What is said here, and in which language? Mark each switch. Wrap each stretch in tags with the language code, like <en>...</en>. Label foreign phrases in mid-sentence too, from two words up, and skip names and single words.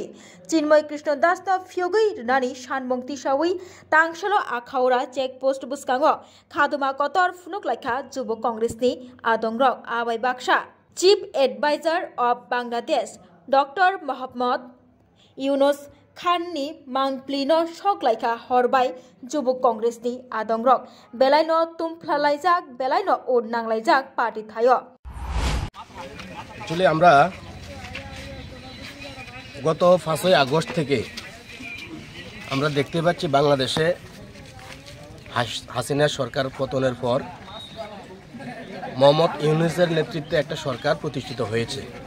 <trp>चिन्मय कृष्ण दास फियोगै रनानी सानमंग तिसावै तांगसालो आखाउरा चेकपोस्ट बुस्कांगो खादुमा कतर फुनुकलाइखा जुब कांग्रेसनि आदंग्रक आबाय बाक्सा</trp> <en>Chief Adviser of Bangladesh</en> <trp>डॉक्टर मोहम्मद यूनुस खाननि मांगप्लिनो सकलाइखा हरबाय जुब कांग्रेसनि आदंग्रक बेलायनो तुमफ्लालाइजाक बेलायनो उड नांलाइजाक पार्टी थायो</trp> <bn>एक्चुअली আমরা গত 5 আগস্ট থেকে আমরা দেখতে পাচ্ছি বাংলাদেশে হাসিনা সরকার পতনের পর মোহাম্মদ ইউনূসের নেতৃত্বে একটা সরকার প্রতিষ্ঠিত হয়েছে।</bn>